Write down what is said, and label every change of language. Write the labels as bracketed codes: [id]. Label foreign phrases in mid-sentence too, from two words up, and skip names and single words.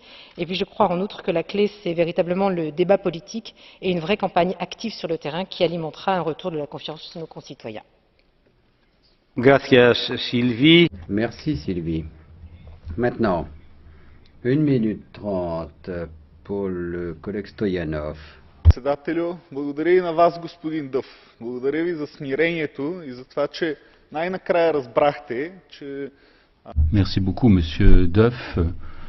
[fr] Et puis je crois en outre que la clé, c'est véritablement le débat politique et une vraie campagne active sur le terrain qui alimentera un retour de la confiance de nos concitoyens. Gracias, Sylvie. Merci Sylvie. Maintenant, 1 minute 30 pour le collègue Stoyanov. [bg] Председателю, благодаря и на вас, господин Дъв. Благодаря ви за смирението и за това, че най-накрая разбрахте, че... [fr] Merci beaucoup, Monsieur Duff.